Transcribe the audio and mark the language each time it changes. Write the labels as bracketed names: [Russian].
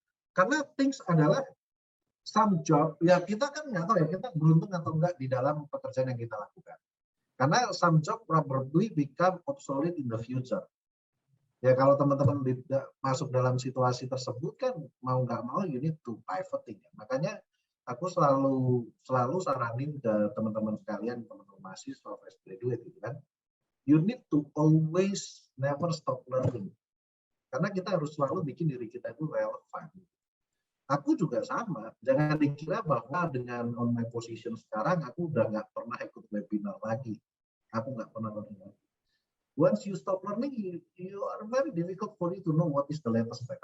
[Indonesian] Karena things adalah some job, ya kita kan nggak tahu ya kita beruntung atau enggak di dalam pekerjaan yang kita lakukan. Karena [English] some job probably become obsolete in the future. [Indonesian] Ya kalau teman-teman masuk dalam situasi tersebut kan mau nggak mau [English] you need to pivoting. [Indonesian] Makanya aku selalu saranin ke teman-teman sekalian, teman-teman mahasiswa, fresh graduate gitu kan. [English] You need to always never stop learning. [Indonesian] Karena kita harus selalu bikin diri kita itu relevan. Aku juga sama. Jangan dikira bahwa dengan [English] on my position [Indonesian] sekarang, aku udah nggak pernah ikut webinar lagi. Aku nggak pernah learning. [English] Once you stop learning, you are very difficult for you to know what is the latest trend.